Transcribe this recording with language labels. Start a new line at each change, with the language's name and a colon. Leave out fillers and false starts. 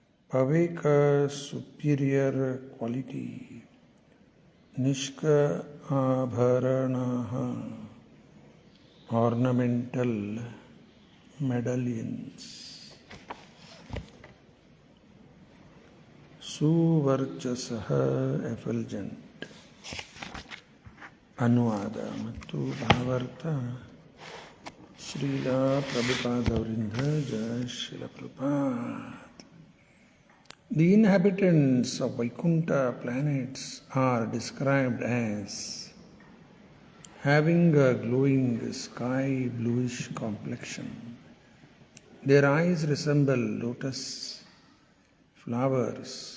English: paveka, superior quality, nishka abharanaha, ornamental medallions, ಸುವರ್ಚಸಃ effulgent.
Kannada: ಅನುವಾದ ಮತ್ತು ಭಾವಾರ್ಥ ಶ್ರೀಲ ಪ್ರಭುಪಾದವರಿಂದ. ಜಯ Srila Prabhupada.
English: The inhabitants of Vaikuntha planets are described as having a glowing sky bluish complexion. Their eyes resemble lotus flowers.